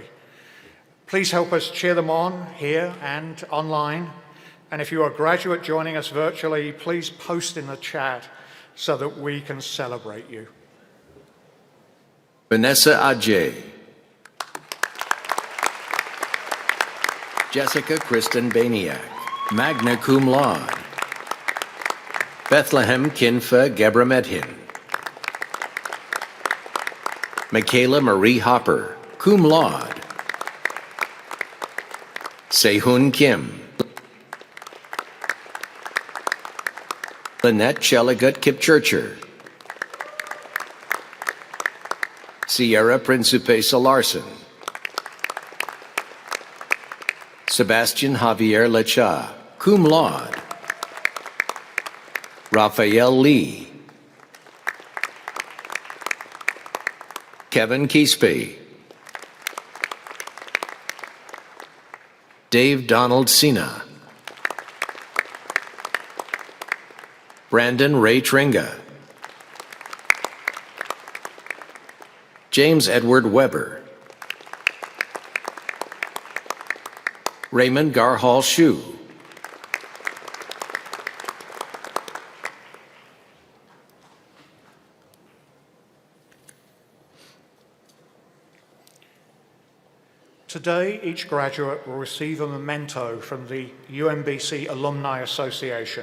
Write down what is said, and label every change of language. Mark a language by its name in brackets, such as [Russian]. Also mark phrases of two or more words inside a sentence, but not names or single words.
[English] Please help us cheer them on here and online. And if you are a graduate joining us virtually, please post in the chat so that we can celebrate you. Vanessa Ajay. Jessica Kristen Baniak, [Latin] magna cum laude. [English] Bethlehem Kinfa Gebra Medhin. Michaela Marie Hopper, [Latin] cum laude. [English] Sehun Kim. Lynette Chelagut Kipchurcher. Sierra Principe Salarson. Sebastian Javier Lecha, [Latin] cum laude. [English] Raphael Lee. Kevin Keespe. Dave Donald Sina. Brandon Ray Tringa. James Edward Weber. Raymond Garhall Shue. Today, each graduate will receive a memento from the UMBC Alumni Association.